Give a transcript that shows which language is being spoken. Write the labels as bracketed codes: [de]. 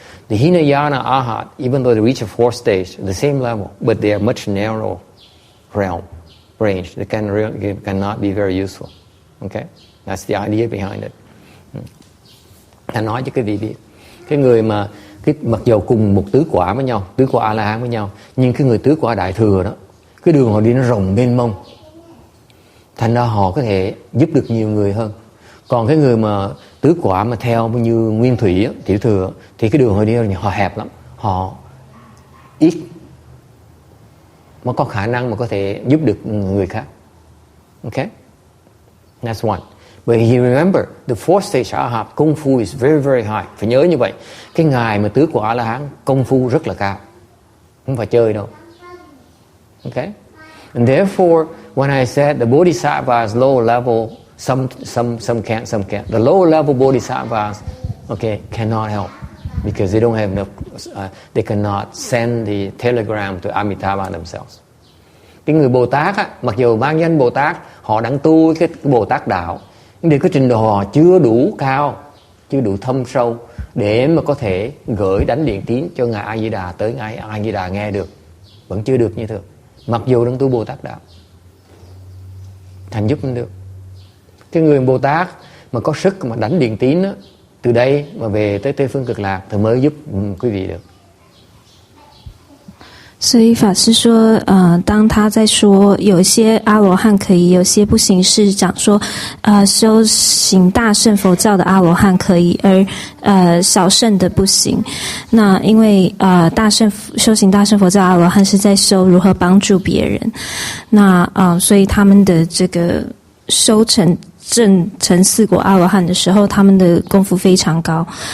[en] The Hinayana arhat, even though they reach a fourth stage, the same level, but they are much narrow range. They cannot be very useful. Okay, that's the idea behind it. [vi] Ta nói cho cái vị biết. Cái người mà mặc dầu cùng một tứ quả với nhau, tứ quả A-la-hán với nhau, nhưng cái người tứ quả đại thừa đó cái đường họ đi nó rộng mênh mông, thành ra họ có thể giúp được nhiều người hơn. Còn cái người mà tứ quả mà theo như nguyên thủy tiểu thừa thì cái đường họ đi họ hẹp lắm, họ ít mà có khả năng mà có thể giúp được người khác. [en] Okay, that's one. But you remember the fourth stage Arhat, công phu is very very high. [vi] Phải nhớ như vậy. Cái ngài mà tứ quả A-la-hán công phu rất là cao, không phải chơi đâu. [en] Okay, and therefore when I said the bodhisattvas lower level, some can't, some can't. The lower level bodhisattvas, okay, cannot help because they don't have enough. They cannot send the telegram to Amitabha themselves. [vi] Cái người Bồ Tát á, mặc dù mang danh Bồ Tát, họ đang tu cái Bồ Tát đạo, nhưng cái trình độ họ chưa đủ cao, chưa đủ thâm sâu để mà có thể gửi đánh điện tín cho ngài A Di Đà tới ngài A Di Đà nghe được, vẫn chưa được như thường. Mặc dù đang tu Bồ Tát đạo, thành giúp không được. Cái người Bồ Tát mà có sức mà đánh điện tín á, từ đây mà về tới Tây phương Cực Lạc thì mới giúp quý vị được. [zh] 所以法师说，当他在说有一些阿罗汉可以，有些不行，是讲说，修行大乘佛教的阿罗汉可以，而小乘的不行。那因为修行大乘佛教阿罗汉是在修如何帮助别人，那所以他们的这个修成四果阿罗汉的时候，他们的功夫非常高。